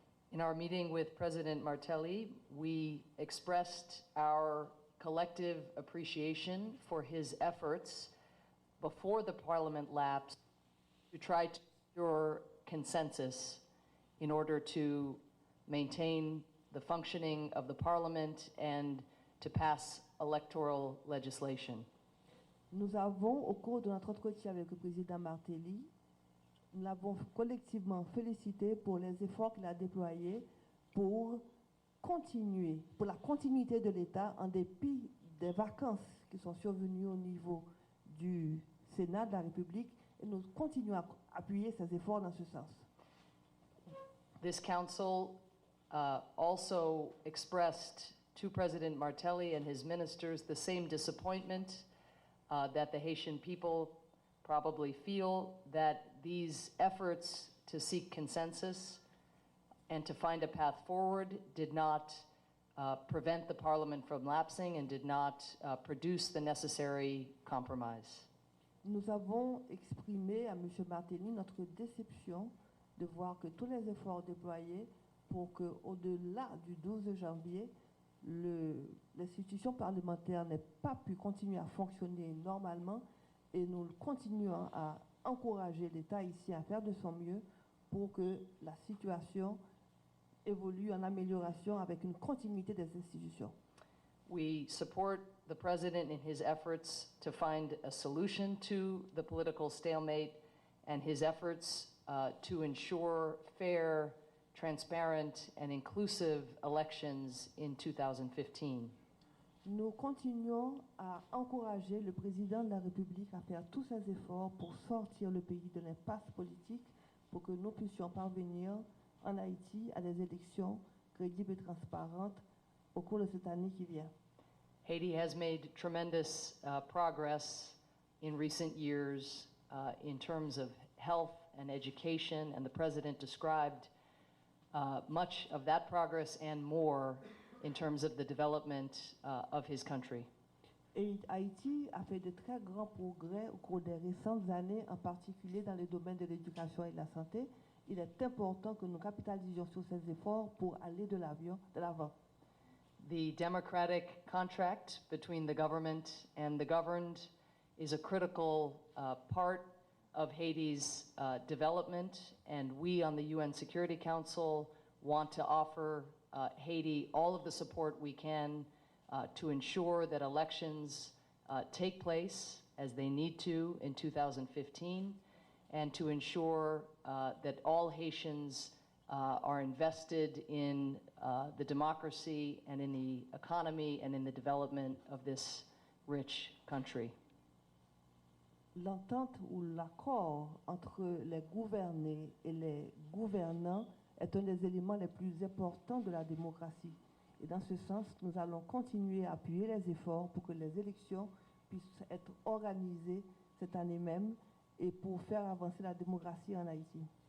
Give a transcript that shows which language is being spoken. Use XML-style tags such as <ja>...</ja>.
<en>In our meeting with President Martelly, we expressed our collective appreciation for his efforts before the parliament lapsed to try to secure consensus in order to maintain the functioning of the parliament and to pass electoral legislation.</en> <fr>Nous avons, au cours de notre entretien avec le président Martelly, nous l'avons collectivement félicité pour les efforts qu'il a déployés pour continuer, pour la continuité de l'État en dépit des vacances qui sont survenues au niveau du Sénat de la République, et nous continuons à appuyer ces efforts dans ce sens.</fr> <en>This council also expressed to President Martelly and his ministers the same disappointment that the Haitian people probably feel, that these efforts to seek consensus and to find a path forward did not prevent the parliament from lapsing and did not produce the necessary compromise.</en> <fr>Nous avons exprimé à M. Martelly notre déception de voir que tous les efforts déployés pour que, au-delà du 12 janvier, l'institution parlementaire n'ait pas pu continuer à fonctionner normalement, et nous continuons à encourager l'État ici à faire de son mieux pour que la situation évolue en amélioration avec une continuité des institutions.</fr> <en>We support the president in his efforts to find a solution to the political stalemate and his efforts to ensure fair, transparent, and inclusive elections in 2015.</en> <fr>Nous continuons à encourager le président de la République à faire tous ses efforts pour sortir le pays de l'impasse politique, pour que nous puissions parvenir en Haïti à des élections crédibles et transparentes au cours de cette année qui vient.</fr> <en>Haiti has made tremendous progress in recent years in terms of health and education, and the president described much of that progress and more in terms of the development of his country.</en> <fr>Et Haïti a fait de très grands progrès au cours des récentes années, en particulier dans le domaine de l'éducation et de la santé. Il est important que nous capitalisions sur ces efforts pour aller de l'avant.</fr> <en>The democratic contract between the government and the governed is a critical part of Haiti's development, and we on the UN Security Council want to offer Haiti all of the support we can to ensure that elections take place as they need to in 2015, and to ensure that all Haitians are invested in the democracy and in the economy and in the development of this rich country.</en> <fr>L'entente ou l'accord entre les gouvernés et les gouvernants est un des éléments les plus importants de la démocratie. Et dans ce sens, nous allons continuer à appuyer les efforts pour que les élections puissent être organisées cette année même et pour faire avancer la démocratie en Haïti.</fr>